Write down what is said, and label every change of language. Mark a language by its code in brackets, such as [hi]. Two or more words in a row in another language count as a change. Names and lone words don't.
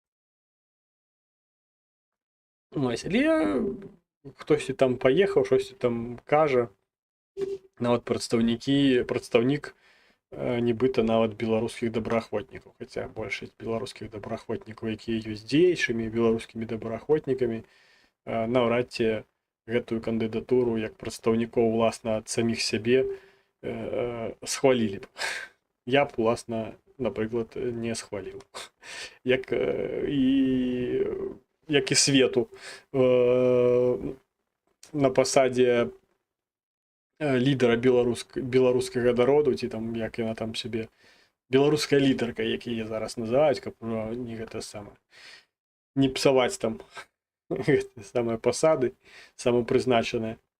[uk] Ось, але хтось там поїхав, щось там каже, навіть представник нібито навіть білоруських доброохотників, хоча більшість білоруських доброохотників, які є діючими білоруськими доброохотниками, навряд чи эту кандидатуру як представників, власне, від самих себе схвалили б. Я б, власне, наприклад, не схвалив. [be] Як і як і свету, на пасадзе лідара беларускага народу, ці там як яна там сябе, беларуская лідарка, як яе зараз называюць, каб не гэта самае, не псаваць там гэтыя самыя пасады самапрызначаныя.